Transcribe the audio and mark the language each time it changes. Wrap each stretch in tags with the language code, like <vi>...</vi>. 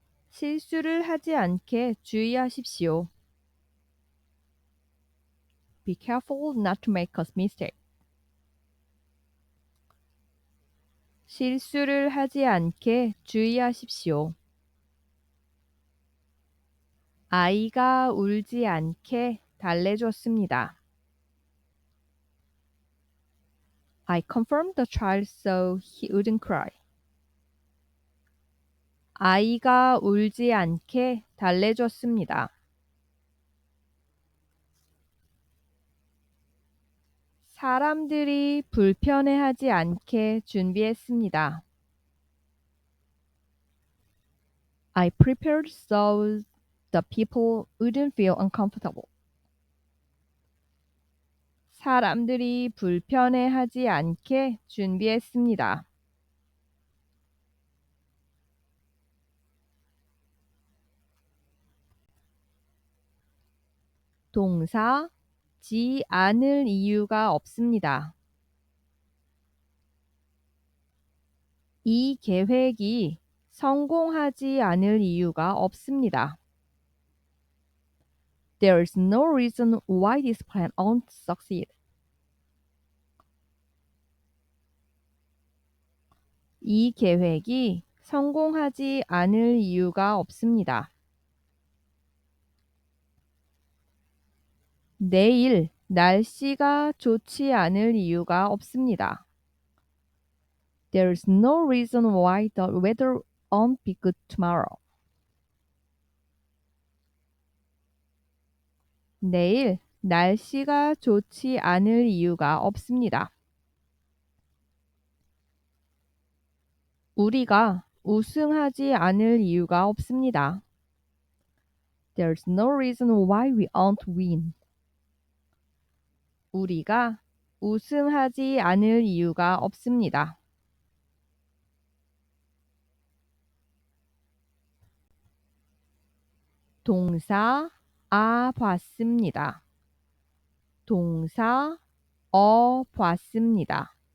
<ko>실수를 하지 않게 주의하십시오.</ko> <en>Be careful not to make a mistake.</en> <ko>실수를 하지 않게 주의하십시오. 아이가 울지 않게 달래줬습니다.</ko> <en>I confirmed the child so he wouldn't cry.</en> <ko>아이가 울지 않게 달래줬습니다. 사람들이 불편해하지 않게 준비했습니다.</ko> <en>I prepared so the people wouldn't feel uncomfortable.</en> <ko>사람들이 불편해하지 않게 준비했습니다. 동사, 지 않을 이유가 없습니다. 이 계획이 성공하지 않을 이유가 없습니다.</ko> <en>There is no reason why this plan won't succeed.</en> <ko>이 계획이 성공하지 않을 이유가 없습니다. 내일 날씨가 좋지 않을 이유가 없습니다.</ko> <en>There is no reason why the weather won't be good tomorrow.</en> <ko>내일 날씨가 좋지 않을 이유가 없습니다. 우리가 우승하지 않을 이유가 없습니다.</ko> <en>There's no reason why we won't win.</en> <ko>우리가 우승하지 않을 이유가 없습니다. 동사, 봤습니다. 동사, 봤습니다.</ko>